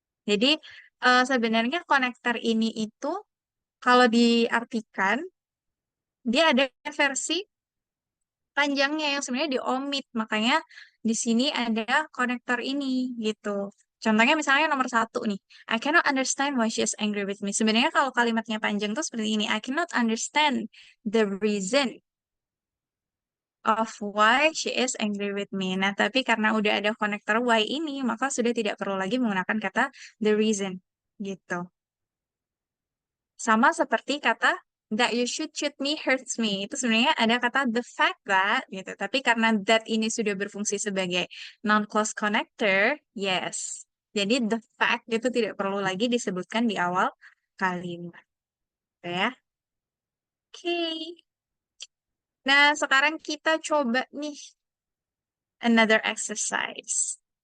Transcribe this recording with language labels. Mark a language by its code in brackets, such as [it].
[id] Jadi sebenarnya konektor ini itu kalau diartikan dia ada versi panjangnya yang sebenarnya diomit. Makanya di sini ada konektor ini gitu. Contohnya misalnya nomor 1 nih. [en] I cannot understand why she is angry with me. [id] Sebenarnya kalau kalimatnya panjang tuh seperti ini. [en] I cannot understand the reason of why she is angry with me. [id] Nah, tapi karena udah ada konektor why ini, maka sudah tidak perlu lagi menggunakan kata the reason gitu. Sama seperti kata [en] that you should shoot me hurts me. [id] Itu sebenarnya ada kata the fact that gitu. Tapi karena that ini sudah berfungsi sebagai non-clause connector, yes. Jadi the fact itu tidak perlu lagi disebutkan di awal kalimat. Gitu ya. Oke. Nah, sekarang kita coba nih another exercise.